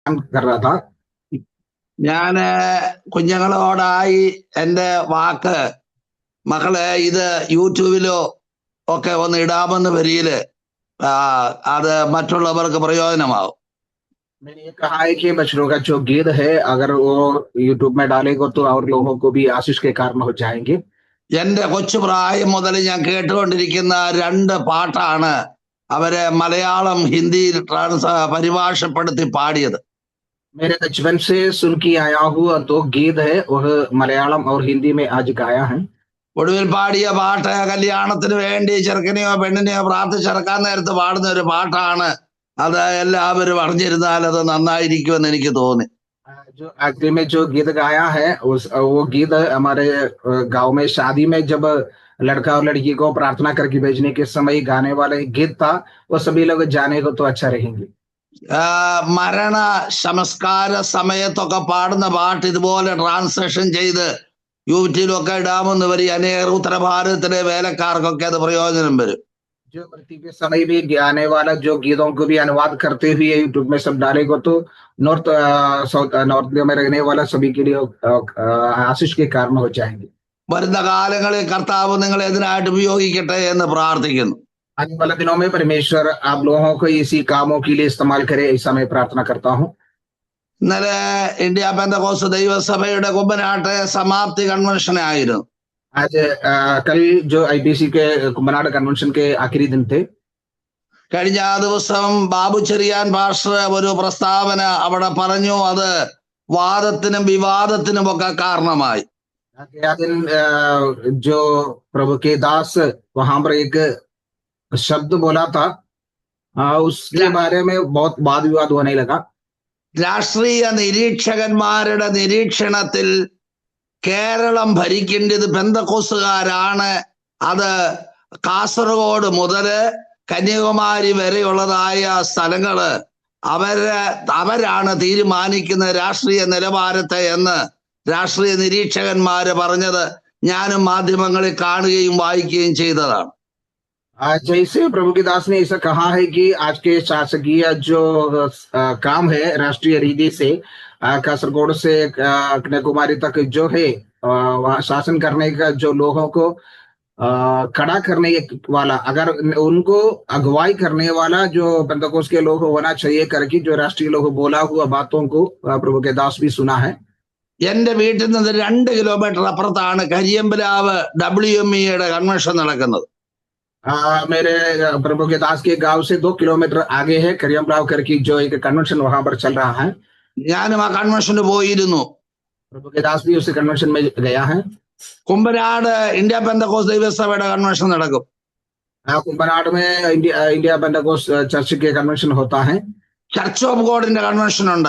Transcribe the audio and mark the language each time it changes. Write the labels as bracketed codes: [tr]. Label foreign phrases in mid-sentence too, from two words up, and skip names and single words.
[hi] कर रहा था। [ml] ഞാന് കുഞ്ഞുങ്ങളോടായി എന്റെ വാക്ക് മക്കളെ ഇത് യൂട്യൂബിലോ ഒക്കെ ഒന്ന് ഇടാമെന്ന് വരിയില് അത് മറ്റുള്ളവർക്ക് പ്രയോജനമാവും. [hi] मैंने ये कहा है कि बछड़ों का जो गीत है अगर वो यूट्यूब में डालेगा तो और लोगों को भी आशीष के कारण हो जाएंगे। [ml] എന്റെ കൊച്ചു പ്രായം മുതൽ ഞാൻ കേട്ടുകൊണ്ടിരിക്കുന്ന രണ്ട് പാട്ടാണ് അവര് മലയാളം ഹിന്ദിയിൽ പരിഭാഷപ്പെടുത്തി പാടിയത്. [hi] मेरे बचपन से सुन के आया हुआ दो गीत है, वह मलयालम और हिंदी में आज गाया है। [ml] ഒടുവിൽ പാടിയ പാട്ട് കല്യാണത്തിന് വേണ്ടി ചെറുക്കനെയോ പെണ്ണിനെയോ പ്രാർത്ഥിച്ചിറക്കാൻ നേരത്ത് പാടുന്ന ഒരു പാട്ടാണ്. അത് എല്ലാവരും അറിഞ്ഞിരുന്നാൽ അത് നന്നായിരിക്കുമെന്ന് എനിക്ക് തോന്നി. [hi] जो आखिरी में जो गीत गाया है वो गीत हमारे गांव में शादी में जब लड़का और लड़की को प्रार्थना करके भेजने के समय गाने वाला गीत था, वो सभी लोग जाने को तो अच्छा रहेंगे। [ml] മരണ സംസ്കാര സമയത്തൊക്കെ പാടുന്ന പാട്ട് ഇതുപോലെ ട്രാൻസ്ലേഷൻ ചെയ്ത് യൂട്യൂബിലൊക്കെ ഇടാമെന്ന് വരി അനേക ഉത്തരഭാരതത്തിലെ വേലക്കാർക്കൊക്കെ അത് പ്രയോജനം വരും. [hi] जो मृत्यु के समय भी गाने वाला जो गीतों को भी अनुवाद करते हुए यूट्यूब में सब डालेगा तो नॉर्थ में रहने वाला सभी के लिए आशीष के कारण हो जाएंगे। [ml] വരുന്ന കാലങ്ങളിൽ കർത്താവ് നിങ്ങളെ ഇതിനായിട്ട് ഉപയോഗിക്കട്ടെ എന്ന് പ്രാർത്ഥിക്കുന്നു. [hi] आने वाले दिनों में परमेश्वर आप लोगों को इसी कामों के लिए इस्तेमाल करे, ऐसा मैं प्रार्थना करता हूँ। [ml] ഇന്നലെ ഇന്ത്യ പെന്തക്കോസ്ത് ദൈവസഭയുടെ കുമ്പനാട്ട് സമാപ്തി കൺവെൻഷൻ ആയിരുന്നു. [hi] आज कल जो IPC के कुंभनाड़ कन्वेंशन के आखिरी दिन थे। [ml] കഴിഞ്ഞ ദിവസം ബാബു ചെറിയാൻ പാസ്റ്റർ ഒരു പ്രസ്താവന അവിടെ പറഞ്ഞു. അത് വാദത്തിനും വിവാദത്തിനും ഒക്കെ കാരണമായി. [hi] गया दिन जो प्रभु के दास वहां पर एक शब्द बोला था, उसके बारे में बहुत वाद विवाद होने लगा। [ml] രാഷ്ട്രീയ നിരീക്ഷകന്മാരുടെ നിരീക്ഷണത്തിൽ കേരളം ഭരിക്കേണ്ടത് പെന്തക്കോസ്തുകാരാണ്. അത് കാസർഗോഡ് മുതല് കന്യാകുമാരി വരെയുള്ളതായ സ്ഥലങ്ങള് അവരാണ് തീരുമാനിക്കുന്ന രാഷ്ട്രീയ നിലവാരത്തെ എന്ന് രാഷ്ട്രീയ നിരീക്ഷകന്മാര് പറഞ്ഞത് ഞാനും മാധ്യമങ്ങളിൽ കാണുകയും വായിക്കുകയും ചെയ്തതാണ്. [hi] जैसे प्रभु के दास ने ऐसा कहा है कि आज के शासकीय जो काम है राष्ट्रीय रीति से कासरगोड से कन्याकुमारी तक जो है वहाँ शासन करने का जो लोगों को खड़ा करने वाला, अगर उनको अगुवाई करने वाला जो पेंतकोस्त के लोग होना चाहिए करके जो राष्ट्रीय लोग बोला हुआ बातों को प्रभु के दास भी सुना है। [ml] എന്റെ വീട്ടിൽ നിന്ന് 2 കിലോമീറ്റർ അപ്പുറത്താണ് കരിയമ്പലാവ് WMEയുടെ കൺവെൻഷൻ നടക്കുന്നത്. [hi] मेरे प्रभु के दास के गांव से 2 किलोमीटर आगे है करियमराव करके जो एक कन्वेंशन वहां पर चल रहा है। [ml] ഞാനും ആ കൺവെൻഷന് പോയിരുന്നു. [hi] प्रभु के दास भी उस कन्वेंशन में गया है। [ml] കുമ്പനാട് ഇന്ത്യ പെന്തക്കോസ്ത് ദൈവസഭയുടെ കൺവെൻഷൻ നടക്കും. [hi] कुंभनाड़ में इंडिया पेंटकोस्ट चर्च के कन्वेंशन होता है। [ml] ചർച്ച് ഓഫ് ഗോഡിന്റെ കൺവെൻഷൻ ഉണ്ട്.